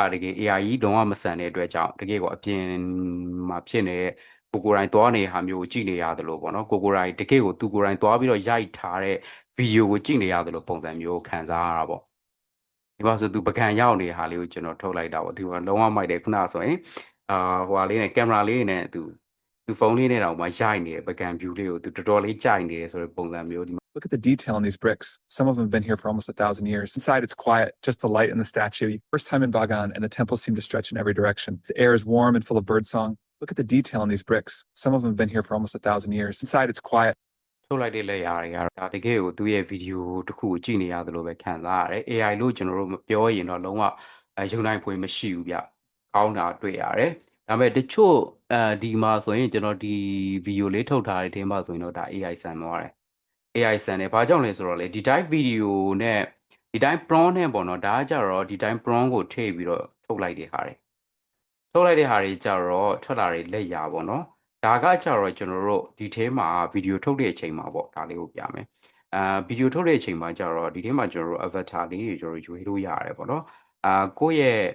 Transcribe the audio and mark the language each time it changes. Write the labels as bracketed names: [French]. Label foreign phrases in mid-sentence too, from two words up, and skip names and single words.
[Burmese] တကယ် AI ကြီးလုံးဝမဆန်တဲ့အတွက်ကြောင့်တကယ်ကိုအပြင်မှာဖြစ်နေတဲ့ကိုယ်တိုင်သွားနေတဲ့ဟာမျိုးကိုကြည့်နေရတယ်လို့ပေါ့နော်ကိုယ်တိုင်တကယ်ကိုသူကိုယ်တိုင်သွားပြီးတော့ရိုက်ထားတဲ့ဗီဒီယိုကိုကြည့်နေရတယ်လို့ပုံစံမျိုးခံစားရတာပေါ့ဒီမှာဆိုသူပကံရောက်နေတဲ့ဟာလေးကိုကျွန်တော်ထုတ်လိုက်တာပေါ့ဒီမှာလုံးဝမိုက်တယ်ခုနဆိုရင်ဟိုဟာလေးနဲ့ကင်မရာလေးနဲ့သူဖုန်းလေးနဲ့တောင်မှရိုက်နေတယ်ပကံ view လေးကိုသူတော်တော်လေးကြိုက်နေတယ်ဆိုတဲ့ပုံစံမျိုးဒီ [English] Look at the detail in these bricks. Some of them have been here for almost 1,000 years. Inside, it's quiet, just the light and the statue. First time in Bagan, and the temples seem to stretch in every direction. The air is warm and full of birdsong. Look at the detail in these bricks. Some of them have been here for almost 1,000 years. Inside, it's quiet. [Burmese] ထုတ်လိုက်တဲ့လက်ရာတွေကတော့ဒါတကယ်ကိုသူ့ရဲ့ဗီဒီယိုတစ်ခုကိုကြည့်နေရတယ်လို့ပဲခံစားရတယ် AI လို့ကျွန်တော်တို့မပြောရင်တော့လုံးဝယုံနိုင်ဖွယ်မရှိဘူးဗျကောင်းတာ တွေ့ရတယ်ဒါပေမဲ့တချို့ဒီမှာဆိုရင်ကျွန်တော်ဒီဗီဒီယိုလေးထုတ်ထားတဲ့အချိန်မှာဆိုရင်တော့ဒါ AI ဆန်သွားတယ် AI ဆန်တယ်ဘာကြောင့်လဲဆိုတော့လေဒီ type ဗီဒီယိုနဲ့ဒီ [English] type prompt [Burmese] နဲ့ပေါ့နော်ဒါကကြတော့ဒီ [English] type prompt [Burmese] ကိုထည့်ပြီးတော့ထုတ်လိုက်တဲ့ဟာတွေထုတ်လိုက်တဲ့ဟာတွေကြတော့ထွက်လာတဲ့လက်ရာပေါ့နော်ဒါကကြတော့ကျွန်တော်တို့ဒီထဲမှာဗီဒီယိုထုတ်တဲ့အချိန်မှာပေါ့ဒါလေးကိုပြမယ်ဗီဒီယိုထုတ်တဲ့အချိန်မှာကြတော့ဒီထဲမှာကျွန်တော်တို့ avatar လေးတွေကျွန်တော်ရွေးလို့ရတယ်ပေါ့နော်ကိုယ့်ရဲ့